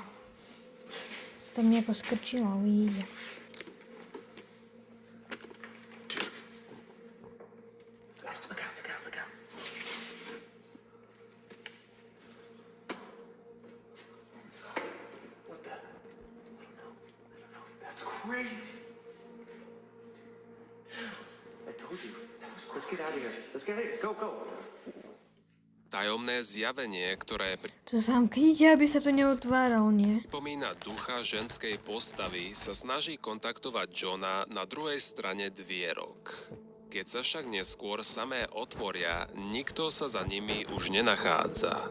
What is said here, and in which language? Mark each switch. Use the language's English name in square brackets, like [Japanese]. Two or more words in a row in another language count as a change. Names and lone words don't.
[Slovak] Tam nejako skrčila, uvidíte. [English] That's crazy. I told you. Let's get out of here. Let's get out of here. Go, go. [Slovak] Tajomné zjavenie, ktoré To zamknite, aby sa to neutváralo, nie? pripomína ducha ženskej postavy, sa snaží kontaktovať Johna na druhej strane dvierok. Keď sa však neskôr samé otvoria, nikto sa za nimi už nenachádza.